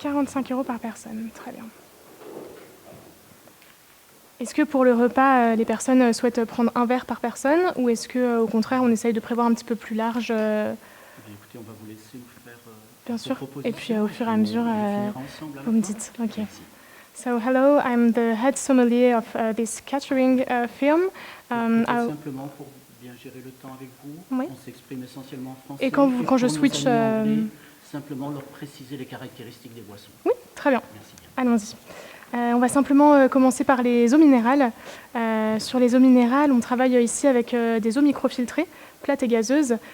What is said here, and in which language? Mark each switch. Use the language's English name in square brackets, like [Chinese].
[French] 45 € par personne, très bien. Est-ce que pour le repas, les personnes souhaitent prendre un verre par personne ou est-ce qu'au contraire, on essaye de prévoir un petit peu plus large Écoutez, on va vous laisser vous faire bien sûr. propositions. Et puis au fur et à mesure, vous me dites. Ok. Merci. [English] So hello, I'm the head sommelier of this catering firm. [French] Simplement pour bien gérer le temps avec vous, Oui. on s'exprime essentiellement en français. Et quand je switch... simplement leur préciser les caractéristiques des boissons. Oui, très bien. Merci. Allons-y. On va simplement commencer par les eaux minérales. Sur les eaux minérales, on travaille ici avec des eaux microfiltrées, plates et gazeuses.